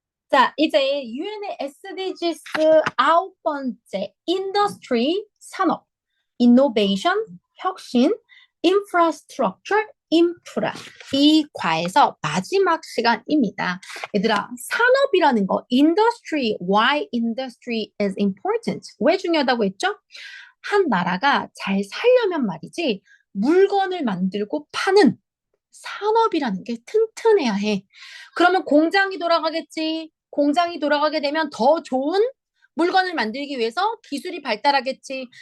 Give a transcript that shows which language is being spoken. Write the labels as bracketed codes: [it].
[ko] 자, 이제 유엔의 SDGs 9번째 인더스트리 산업, 이노베이션, 혁신, 인프라스트럭처, 인프라 이 과에서 마지막 시간입니다. 얘들아, 산업이라는 거 [en] industry, why industry is important? [ko] 왜 중요하다고 했죠? 한 나라가 잘 살려면 말이지 물건을 만들고 파는 산업이라는 게 튼튼해야 해. 그러면 공장이 돌아가겠지. 공장이 돌아가게 되면 더 좋은 물건을 만들기 위해서 기술이 발달하겠지.